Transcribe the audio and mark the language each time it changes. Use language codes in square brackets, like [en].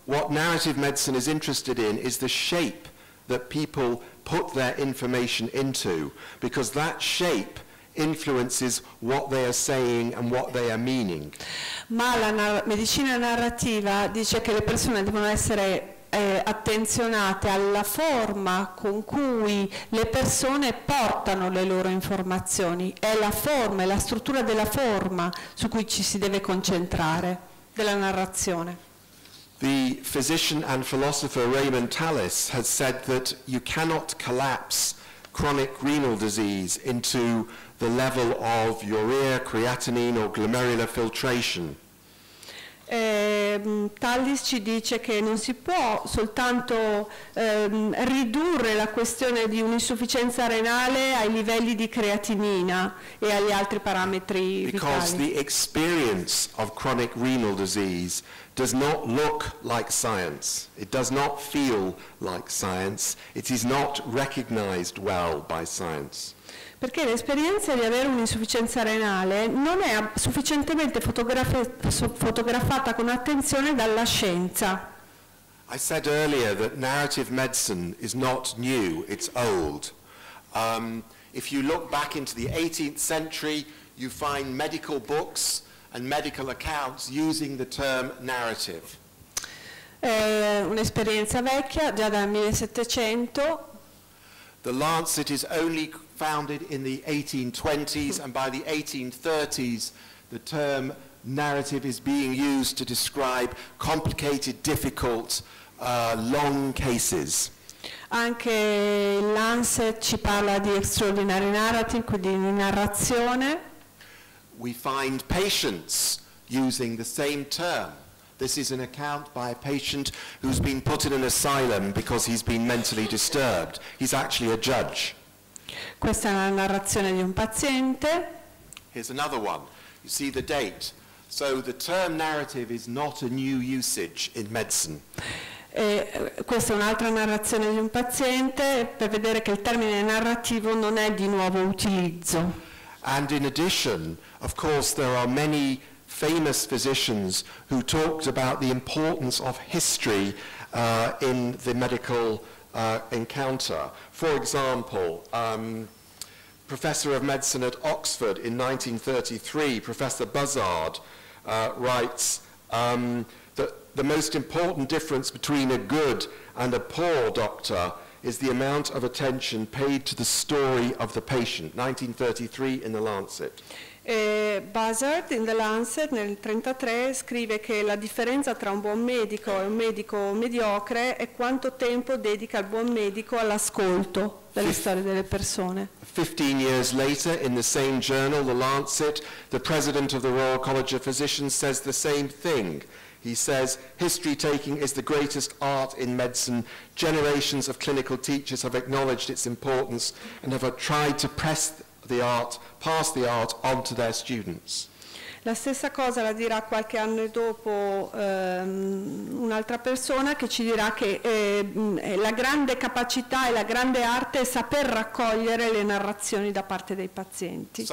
[en] What narrative medicine is interested in is the shape that people put their information into, because that shape influences what they are saying and what they are meaning. [it] Ma la medicina narrativa dice che le persone devono essere attenzionate alla forma con cui le persone portano le loro informazioni. È la forma, è la struttura della forma su cui ci si deve concentrare, della narrazione. [en] The physician and philosopher Raymond Tallis has said that you cannot collapse chronic renal disease into the level of urea, creatinine or glomerular filtration. [it] Tallis ci dice che non si può soltanto ridurre la questione di un'insufficienza renale ai livelli di creatinina e agli altri parametri [en] because [it] vitali. [en] the experience of chronic renal disease does not look like science. It does not feel like science. It is not recognized well by science. [it] Perché l'esperienza di avere un'insufficienza renale non è sufficientemente fotografata con attenzione dalla scienza. [en] I said earlier that narrative medicine is not new, it's old. If you look back into the 18th century, you find medical books and medical accounts using the term narrative. [it] Un'esperienza vecchia, già dal 1700. [en] The Lancet is only founded in the 1820s, and by the 1830s the term narrative is being used to describe complicated, difficult, long cases. [it] Anche il Lancet ci parla di [en] extraordinary narrative, [it] quindi di narrazione. [en] We find patients using the same term. This is an account by a patient who's been put in an asylum because he's been mentally disturbed. He's actually a judge. [it] Questa è una narrazione di un paziente. [en] Here's another one. You see the date. So the term narrative is not a new usage in medicine. [it] Questa è un'altra narrazione di un paziente per vedere che il termine narrativo non è di nuovo utilizzo. [en] And in addition, of course, there are many famous physicians who talked about the importance of history in the medical encounter. For example, Professor of Medicine at Oxford in 1933, Professor Buzzard, writes that the most important difference between a good and a poor doctor is the amount of attention paid to the story of the patient. 1933 in the Lancet. [it] Buzzard in The Lancet nel 1933 scrive che la differenza tra un buon medico e un medico mediocre è quanto tempo dedica il buon medico all'ascolto delle storie delle persone. [en] 15 years later, in the same journal, The Lancet, the president of the Royal College of Physicians says the same thing. He says, history taking is the greatest art in medicine. Generations of clinical teachers have acknowledged its importance and have tried to pass the art on to their students. [it] La stessa cosa la dirà qualche anno dopo un'altra persona che ci dirà che la grande capacità e la grande arte è saper raccogliere le narrazioni da parte dei pazienti.